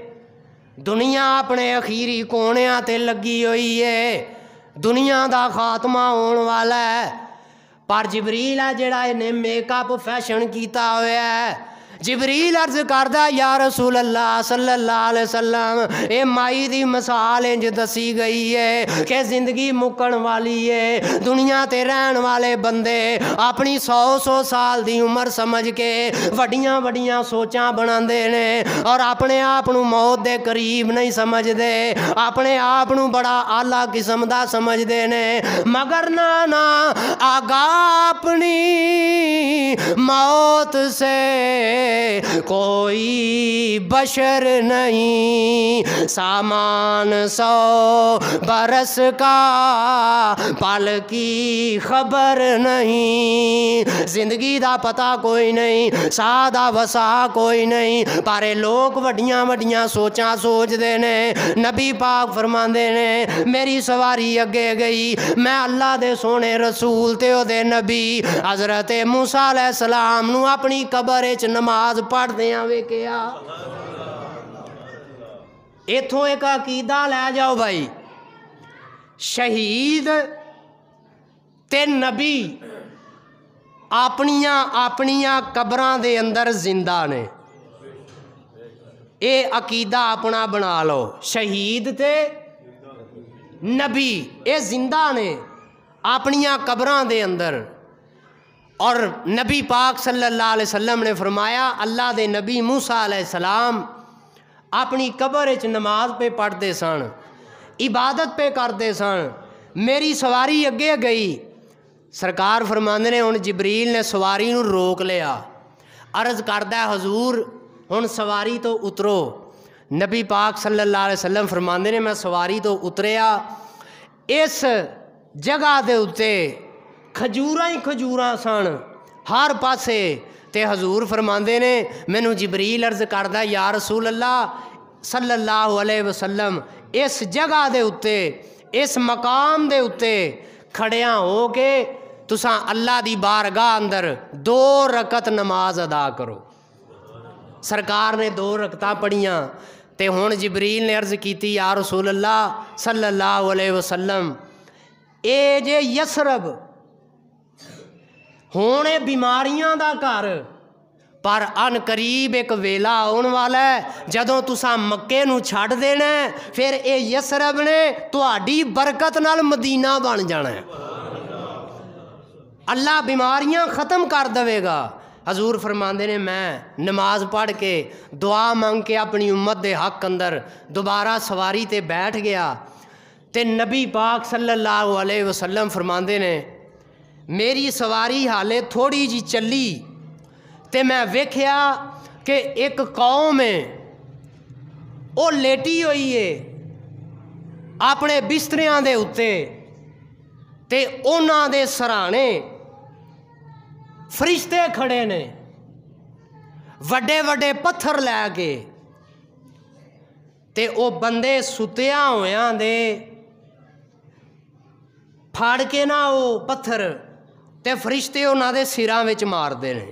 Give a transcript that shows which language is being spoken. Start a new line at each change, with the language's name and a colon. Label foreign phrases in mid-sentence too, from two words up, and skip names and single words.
Punjabi: دنیا اپنے اخیری کونیاں تے لگی ہوئی ہے، دنیا دا خاتمہ ہون والا ہے، پر جبریل ہے جڑا انہیں میک اپ فیشن کیتا ہوا ہے۔ جبریل عرض کردہ
Arabic: یا رسول اللہ صلی اللہ علیہ وسلم
Punjabi: اے مائی دی مثال انج دسی گئی ہے کہ زندگی مکن والی ہے، دنیا تے رہن والے بندے اپنی 100 سال دی عمر سمجھ کے وڈیاں وڈیاں سوچاں بناندے نے اور اپنے آپ نو موت دے قریب نہیں سمجھ دے، اپنے آپ نو بڑا اعلیٰ قسم دا سمجھ دے نے،
Urdu: مگر نا آگاہ اپنی موت سے کوئی بشر نہیں، سامان 100 برس کا پل کی خبر نہیں،
Punjabi: زندگی دا پتہ کوئی نہیں، ساہ دا وسا کوئی نہیں، پارے لوگ وڈیاں وڈیاں سوچاں سوچ دے نے۔ نبی پاک فرماندے نے میری سواری اگے گئی، میں اللہ دے سونے رسول تے او دے نبی حضرت موسیٰ
Arabic: علیہ السلام
Punjabi: نو اپنی قبر وچ نماز پڑھ دیاں ویکھیا۔ ایتھوں ایک عقیدہ لے جاؤ بھائی، شہید تے نبی اپنیاں قبراں دے اندر زندہ نے، اے عقیدہ اپنا بنا لو، شہید تے نبی اے زندہ نے اپنیاں قبراں دے اندر۔ اور نبی پاک
Arabic: صلی اللہ علیہ وسلم
Punjabi: نے فرمایا اللہ دے نبی موسیٰ
Arabic: علیہ السلام
Punjabi: اپنی قبر وچ نماز پہ پڑھتے سن، عبادت پہ کرتے سن، میری سواری اگے گئی، سرکار فرماندے نے ہن جبریل نے سواری نو روک لیا، عرض کردہ حضور ہن سواری تو اترو۔ نبی پاک
Arabic: صلی اللہ علیہ وسلم
Punjabi: فرماندے نے میں سواری تو اتریا، اس جگہ دے اتے کھجوراں ہی کھجوراں سن ہر پاسے، تے حضور فرماندے نے مینوں جبریل عرض کردہ
Arabic: یا رسول اللہ صلی اللہ علیہ وسلم
Punjabi: اس جگہ دے اتے اس مقام دے اتے کھڑیاں ہو کے تساں اللہ دی بارگاہ اندر 2 رکعت نماز ادا کرو۔ سرکار نے 2 رکعتاں پڑھیاں تے ہن جبریل نے عرض کیتی
Arabic: یا رسول اللہ صلی اللہ علیہ وسلم
Punjabi: اے جے یسرب ہونے بیماریاں دا گھر، پر ان قریب ایک ویلا آن والا ہے جدوں تساں مکے نو چھڈ دینا ہے پھر اے یسرب نے تہاڈی برکت نال مدینہ بن جانا ہے، اللہ بیماریاں ختم کر دے گا۔ حضور فرماندے نے میں نماز پڑھ کے دعا مانگ کے اپنی امت دے حق اندر دوبارہ سواری تے بیٹھ گیا، تے نبی پاک
Arabic: صلی اللہ علیہ وسلم
Punjabi: فرماندے نے میری سواری حالے تھوڑی جی چلی تے میں ویکھیا کہ ایک قوم ہے وہ لیٹی ہوئی ہے اپنے بستریاں دے اتے تے اونا دے سرانے فرشتے کھڑے نے، ਵੱਡੇ ਵੱਡੇ ਪੱਥਰ ਲੈ ਕੇ ਤੇ ਉਹ ਬੰਦੇ ਸੁੱਤਿਆਂ ਹੋਇਆਂ ਦੇ ਫੜ ਕੇ ਨਾ ਉਹ ਪੱਥਰ ਤੇ ਫਰਿਸ਼ਤੇ ਉਹਨਾਂ ਦੇ ਸਿਰਾਂ ਵਿੱਚ ਮਾਰਦੇ ਨੇ।